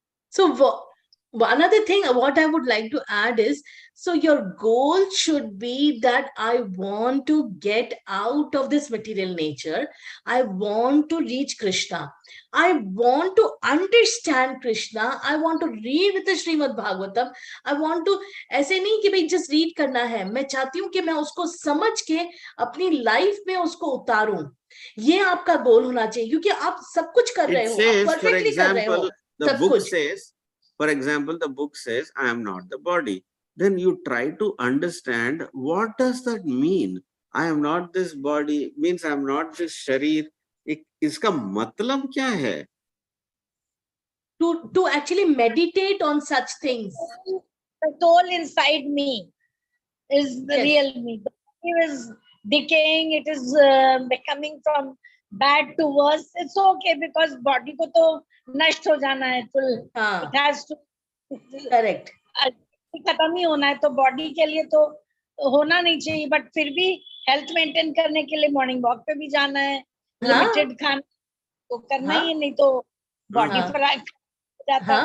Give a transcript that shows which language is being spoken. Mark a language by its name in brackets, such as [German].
[English] So another thing what I would like to add is, so your goal should be that I want to get out of this material nature. I want to reach Krishna. I want to understand Krishna. I want to read with the Srimad Bhagavatam. I want to, [Hindi] ऐसे नहीं कि भाई just read करना है, मैं चाहती हूँ कि मैं उसको समझ के अपनी लाइफ में उसको उतारूं. ये आपका गोल होना चाहिए, क्योंकि आप सब कुछ कर रहे हो, आप परफेक्टली कर रहे हो. [English] The book says, for example, the book says, I am not the body. Then you try to understand, what does that mean? I am not this body, means I am not this sharir. [Hindi] इसका मतलब क्या है? [English] To actually meditate on such things. The soul inside me is the real me. The body is decaying, it is becoming from bad to worse. It's okay, because body [Hindi] को तो नष्ट हो जाना है, [English] it has to, correct, [Hindi] खत्म ही होना है, तो बॉडी के लिए तो होना नहीं चाहिए, बट फिर भी हेल्थ मेंटेन करने के लिए मॉर्निंग वॉक पे भी जाना है, लिमिटेड खाना तो करना ही है, नहीं तो बॉडी पर जाता.